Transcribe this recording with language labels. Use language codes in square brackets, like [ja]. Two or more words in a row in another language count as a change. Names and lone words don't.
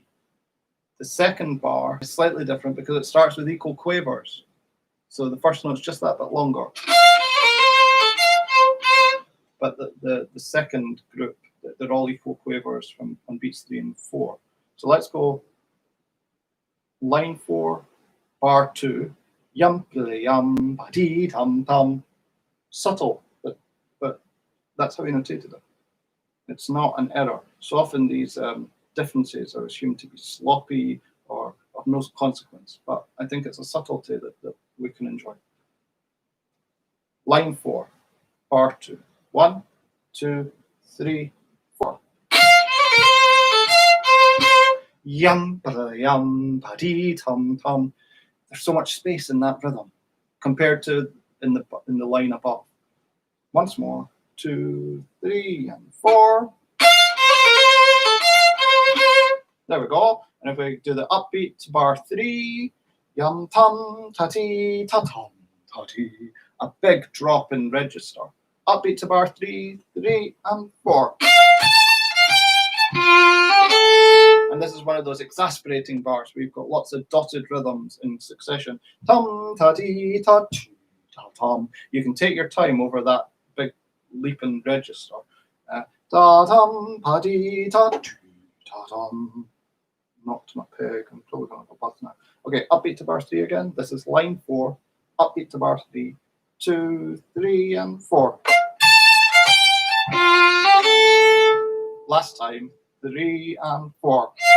[en] The second bar is slightly different because it starts with equal quavers. So the first note's just that bit longer. But the second group, they're all equal quavers on beats 3 and 4. So let's go line 4, bar 2, yum yum ba dee tum tum. Subtle, but that's how we notated it. It's not an error. So often these differences are assumed to be sloppy or of no consequence, but I think it's a subtlety that we can enjoy. Line 4, bar 2, 1, 2, 3, 4. Yum yum ba dee tum tum. There's so much space in that rhythm compared to in the line above. Once more, 2, 3, and 4. There we go. And if we do the upbeat to bar 3, yum tum ta ti ta tum ta ti. A big drop in register. Upbeat to bar 3, 3, and 4. And this is one of those exasperating bars where you've got lots of dotted rhythms in succession. Tum ta ti ta ti ta tum. You can take your time over that big leaping register. Da tum pa ti ta ti ta tum. Knocked my peg. I'm probably going to go bust now. Okay, upbeat to bar 3 again. This is line 4. Upbeat to bar 3, 2, 3, and 4. Last time, 3 and 4.